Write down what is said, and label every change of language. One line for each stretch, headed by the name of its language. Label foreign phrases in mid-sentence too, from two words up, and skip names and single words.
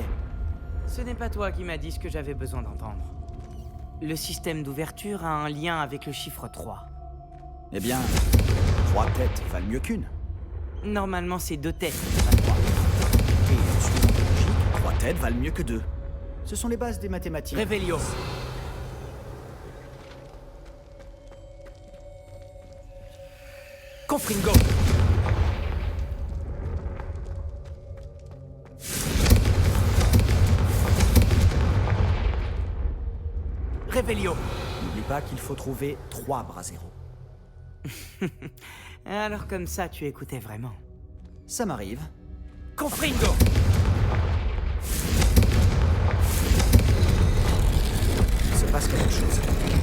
French: Ce n'est pas toi qui m'as dit ce que j'avais besoin d'entendre. Le système d'ouverture a un lien avec le chiffre 3. Eh bien, 3 têtes valent mieux qu'une. Normalement, c'est 2 têtes. Et suivant la logique, 3 têtes valent mieux que 2. Ce sont les bases des mathématiques. Revelio. Confringo. Revelio. N'oublie pas qu'il faut trouver 3 bras zéro. Alors comme ça, tu écoutais vraiment. Ça m'arrive. Confringo. Il se passe quelque chose.